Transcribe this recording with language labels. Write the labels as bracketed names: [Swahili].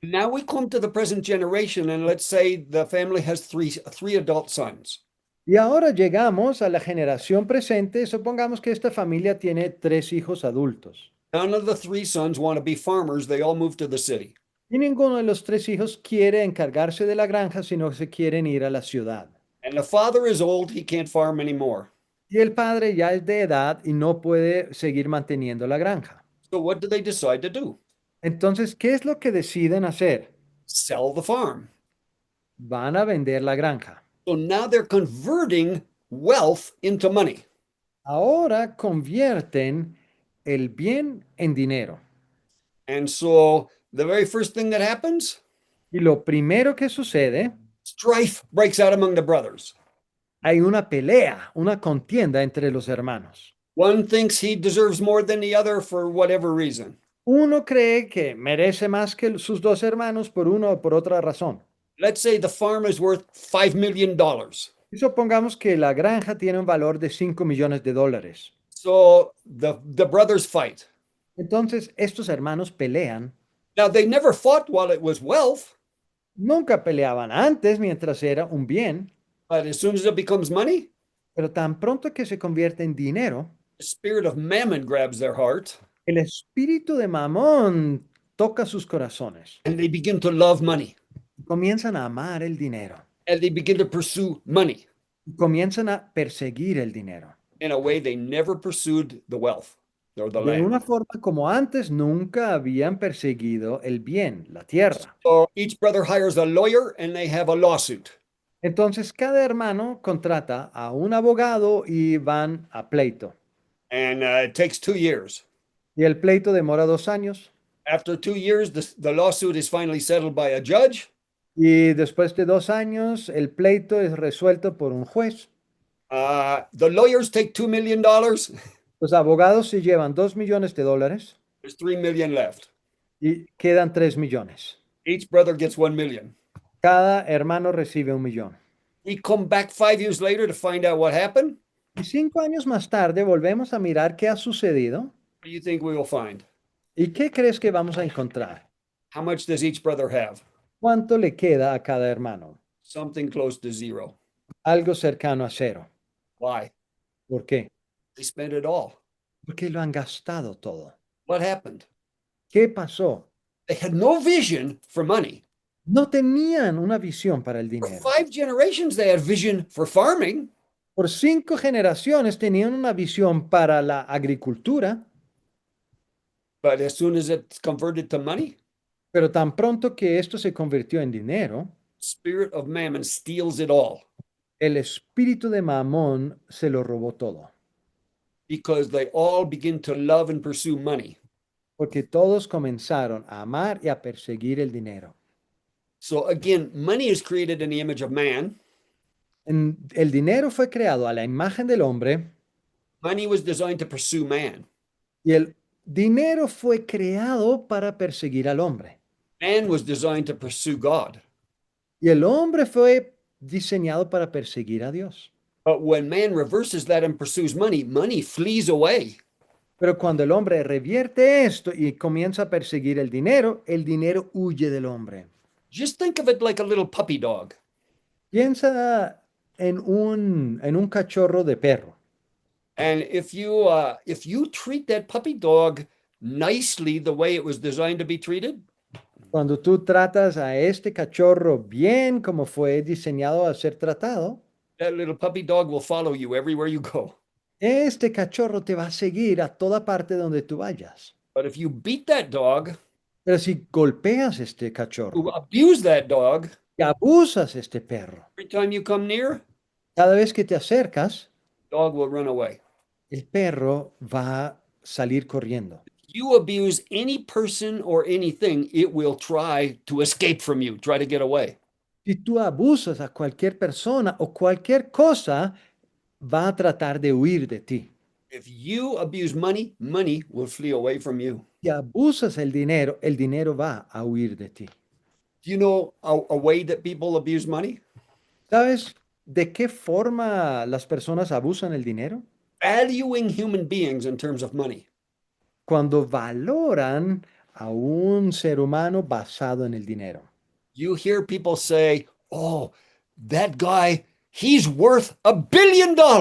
[English] Now we come to the present generation, and let's say the family has three adult sons. [Spanish] Y ahora llegamos a la generación presente. Supongamos que esta familia tiene 3 hijos adultos. [English] None of the 3 sons want to be farmers. They all move to the city. [Spanish] Y ninguno de los 3 hijos quiere encargarse de la granja, sino que se quieren ir a la ciudad. [English] And the father is old. He can't farm anymore. [Spanish] Y el padre ya es de edad y no puede seguir manteniendo la granja. [English] So what do they decide to do? [Spanish] Entonces, ¿qué es lo que deciden hacer? [English] Sell the farm. [Spanish] Van a vender la granja. [English] So now they're converting wealth into money. [Spanish] Ahora convierten el bien en dinero. [English] And so the very first thing that happens, [Spanish] Y lo primero que sucede, [English] strife breaks out among the brothers. [Spanish] hay una pelea, una contienda entre los hermanos. [English] One thinks he deserves more than the other for whatever reason. [Spanish] Uno cree que merece más que sus 2 hermanos por una o por otra razón. [English] Let's say the farm is worth $5 million. [Spanish] Y supongamos que la granja tiene un valor de 5 millones de dólares. [English] So the brothers fight. [Spanish] Entonces, estos hermanos pelean. [English] Now, they never fought while it was wealth, [Spanish] Nunca peleaban antes mientras era un bien, [English] but as soon as it becomes money, [Spanish] pero tan pronto que se convierte en dinero, [English] the spirit of mammon grabs their heart [Spanish] el espíritu de Mamón toca sus corazones. [English] and they begin to love money [Spanish] Comienzan a amar el dinero. [English] and they begin to pursue money. [Spanish] Comienzan a perseguir el dinero. [English] in a way they never pursued the wealth or the [Spanish] De [English] land. [Spanish] una forma como antes nunca habían perseguido el bien, la tierra. [English] So each brother hires a lawyer and they have a lawsuit. [Spanish] Entonces cada hermano contrata a un abogado y van a pleito. [English] And it takes 2 years. [Spanish] Y el pleito demora 2 años. [English] After 2 years, the lawsuit is finally settled by a judge. [Spanish] Y después de 2 años, el pleito es resuelto por un juez. [English] The lawyers take $2 million. [Spanish] Los abogados se llevan $2 millones [English] There's 3 million left. [Spanish] y quedan 3 millones. [English] Each brother gets 1 million. [Spanish] Cada hermano recibe 1 millón. [English] We come back 5 years later to find out what happened. [Spanish] Y 5 años más tarde volvemos a mirar qué ha sucedido. [English] What do you think we will find? [Spanish] ¿Y qué crees que vamos a encontrar? [English] How much does each brother have? [Spanish] ¿Cuánto le queda a cada hermano? [English] Something close to zero. [Spanish] Algo cercano a cero. [English] Why? [Spanish] ¿Por qué? [English] They spent it all. [Spanish] Porque lo han gastado todo. [English] What happened? [Spanish] ¿Qué pasó? [English] They had no vision for money. [Spanish] No tenían una visión para el [English] For [Spanish] dinero. [English] 5 generations, they had vision for farming. [Spanish] Por 5 generaciones tenían una visión para la agricultura, [English] But as soon as it's converted to money, [Spanish] pero tan pronto que esto se convirtió en dinero, [English] spirit of mammon steals it all [Spanish] el espíritu de Mamón se lo robó todo, [English] because they all begin to love and pursue money. [Spanish] porque todos comenzaron a amar y a perseguir el dinero. [English] So again, money is created in the image of man. [Spanish] El dinero fue creado a la imagen del hombre [English] Money was designed to pursue man. [Spanish] y el dinero fue creado para perseguir al hombre. [English] Man was designed to pursue God. [Spanish] Y el hombre fue diseñado para perseguir a Dios. [English] But when man reverses that and pursues money, money flees away. [Spanish] Pero cuando el hombre revierte esto y comienza a perseguir el dinero huye del hombre. [English] Just think of it like a little puppy dog. [Spanish] Piensa en un cachorro de perro. [English] And if you treat that puppy dog nicely the way it was designed to be treated, [Spanish] Cuando tú tratas a este cachorro bien como fue diseñado a ser tratado, [English] that little puppy dog will follow you everywhere you go. [Spanish] este cachorro te va a seguir a toda parte donde tú vayas. [English] But if you beat that dog, [Spanish] Pero si golpeas este [English] you [Spanish] cachorro [English] abuse that dog, [Spanish] y abusas este perro, [English] every time you come near, [Spanish] cada vez que te acercas, [English] dog will run away. [Spanish] el perro va a salir corriendo. [English] You abuse any person or anything, it will try to escape from you, try to get away. [Spanish] Si tú abusas a cualquier persona o cualquier cosa, va a tratar de huir de ti. [English] If you abuse money, money will flee away from you. [Spanish] Si abusas el dinero va a huir de ti. [English] Do you know a way that people abuse money? [Spanish] ¿Sabes de qué forma las personas abusan el dinero? [English] Valuing human beings in terms of money. [Spanish] Cuando valoran a un ser humano basado en el dinero. [English] You hear people say, oh, that guy, he's worth $1 billion.